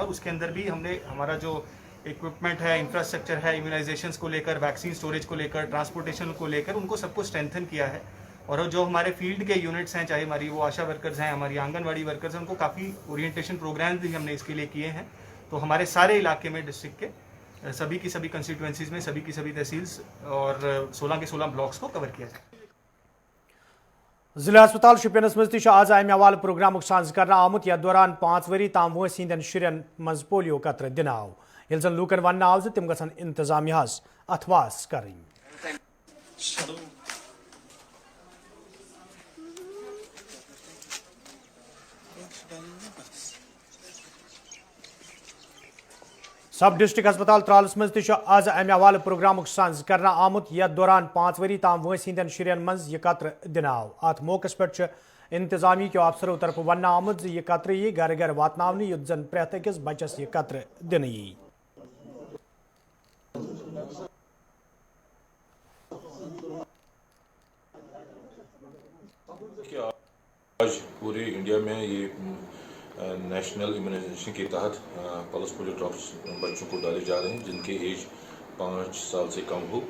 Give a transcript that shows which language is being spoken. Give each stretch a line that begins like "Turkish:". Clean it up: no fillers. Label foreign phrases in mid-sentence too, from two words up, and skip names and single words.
Urdu: اور اس کے اندر بھی ہم نے ہمارا جو اکوپمنٹ ہے انفراسٹرکچر ہے امیونائزیشنس کو لے کر
English: vaccine storage
Urdu: کو لے کر ٹرانسپورٹیشن کو لے کر ان کو سب کو اسٹرینتھن کیا ہے. اور جو ہمارے فیلڈ کے یونٹس ہیں چاہے ہماری وہ آشا ورکرز ہیں ہماری آنگن واڑی ورکرز ہیں ان کو کافی
English: orientation programs
Urdu: بھی ہم نے اس کے لیے کیے ہیں. تو ہمارے سارے علاقے میں ڈسٹرکٹ کے سبھی کی سبھی کنسٹیٹوئنسیز میں سبھی کی سبھی تحصیلز اور 16 کے 16 بلاکس کو کور کیا جائے.
Kashmiri: ضلع ہسپتال شپینس مز تہ آز امہ حوالہ پروگرام ساز کرنا آمت. یتھ دوران 5 وری تام وٲنٛسہِ ہندین شرین مز پولیو قطرہ دن آو. ییٚلہِ زن لوٗکن وننہٕ آو ز تم گژھن انتظامیہس اتھواس کرٕنۍ.
English: sub district hospital
Kashmiri: ترالس مز تہ آز امہ حوالہ پروگرام ساز کرنا آمت. یتھ دوران 5 وری تام وٲنٛسہِ ہندین شرین مز یہ قطرہ دن آو. ات موقع پہ انتظامیہ کے افسرو طرف ون آمت یہ قطرہ یی گھر گھر واتناونہٕ یُتھ زن پرٛٮ۪تھ أکِس بچس یہ قطرہ دنہٕ یی.
Urdu: آج پورے انڈیا میں یہ
English: national immunization
Urdu: کے تحت
English: pulse polio drops
Urdu: بچوں کو ڈالے جا رہے ہیں جن کے ایج 5 سال سے کم ہو.